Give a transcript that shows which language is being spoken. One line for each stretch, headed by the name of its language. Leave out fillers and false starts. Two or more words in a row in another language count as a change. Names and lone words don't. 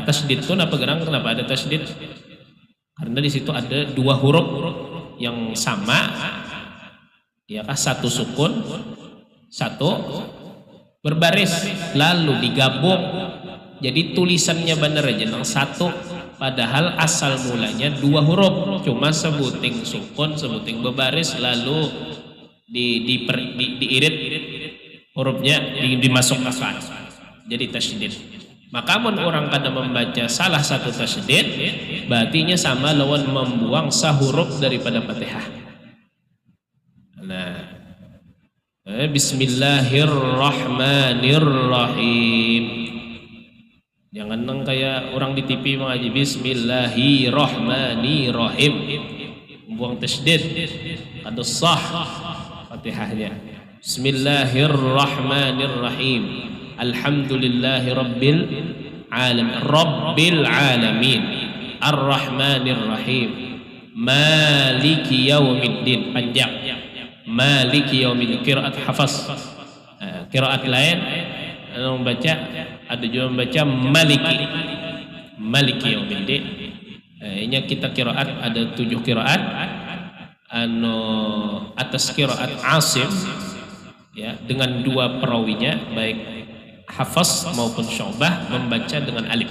Indonesian: Tasydid itu kenapa ada tasydid? Karena di situ ada dua huruf yang sama. Ya kah? Satu sukun, satu berbaris, lalu digabung. Jadi tulisannya benar aja yang satu, padahal asal mulanya dua huruf, cuma sebuting sukun, sebuting berbaris, lalu diirit hurufnya dimasukkan. Jadi tasydid.
Banjar: Maka mun orang kada membaca salah satu tasydid, berarti sama lawan membuang sahuruf daripada Fatihah. Nah, Bismillahirrahmanirrahim. Jangan nang kayak orang di TV mengaji Bismillahirrahmanirrahim, membuang tasydid, kada sah Fatihahnya.
Arabic: بسم الله الرحمن الرحيم. الحمد لله رب العالمين الرحمن الرحيم مالك يوم الدين. Panjang مالك يوم الدين.
Indonesian: Qiraat Hafs. Qiraat lain yang membaca, ada juga membaca
Arabic: مالك يوم الدين.
Indonesian: Ini kita qiraat ada 7 qiraat. Atas qiraat Asim ya, dengan 2 perawinya baik Hafs maupun Syu'bah membaca dengan alif.